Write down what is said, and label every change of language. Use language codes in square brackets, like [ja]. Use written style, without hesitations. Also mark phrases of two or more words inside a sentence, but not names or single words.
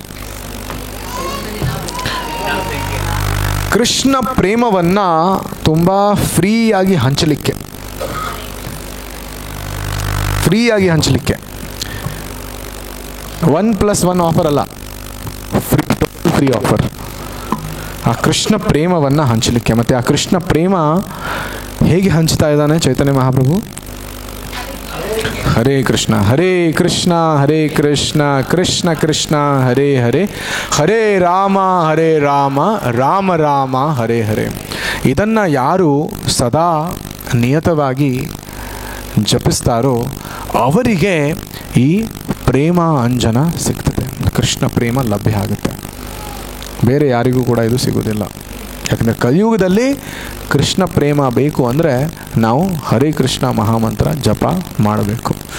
[kn] ಕೃಷ್ಣ ಪ್ರೇಮವನ್ನು ತುಂಬ ಫ್ರೀಯಾಗಿ ಹಂಚಲಿಕ್ಕೆ, ಫ್ರೀಯಾಗಿ ಹಂಚಲಿಕ್ಕೆ. 1+1 ಆಫರ್ ಅಲ್ಲ, [en] free offer. [kn] ಆ ಕೃಷ್ಣ ಪ್ರೇಮವನ್ನು ಹಂಚಲಿಕ್ಕೆ. ಮತ್ತು ಆ ಕೃಷ್ಣ ಪ್ರೇಮ ಹೇಗೆ ಹಂಚ್ತಾ ಇದ್ದಾನೆ ಚೈತನ್ಯ ಮಹಾಪ್ರಭು? [sa] ಹರೇ ಕೃಷ್ಣ ಹರೇ ಕೃಷ್ಣ ಹರೇ ಕೃಷ್ಣ ಕೃಷ್ಣ ಕೃಷ್ಣ ಹರೇ ಹರೇ, ಹರೇ ರಾಮ ರಾಮ ರಾಮ ಹರೇ ಹರೇ. [kn] ಇದನ್ನು ಯಾರು ಸದಾ ನಿಯತವಾಗಿ ಜಪಿಸ್ತಾರೋ ಅವರಿಗೆ ಈ ಪ್ರೇಮ ಅಂಜನ ಸಿಗ್ತದೆ, ಕೃಷ್ಣ ಪ್ರೇಮ ಲಭ್ಯ ಆಗುತ್ತೆ. ಬೇರೆ ಯಾರಿಗೂ ಕೂಡ ಇದು ಸಿಗೋದಿಲ್ಲ. ಯಾಕಂದರೆ ಕಲಿಯುಗದಲ್ಲಿ ಕೃಷ್ಣ ಪ್ರೇಮ ಬೇಕು ಅಂದರೆ ನಾವು ಹರೇ ಕೃಷ್ಣ ಮಹಾಮಂತ್ರ ಜಪ ಮಾಡಬೇಕು.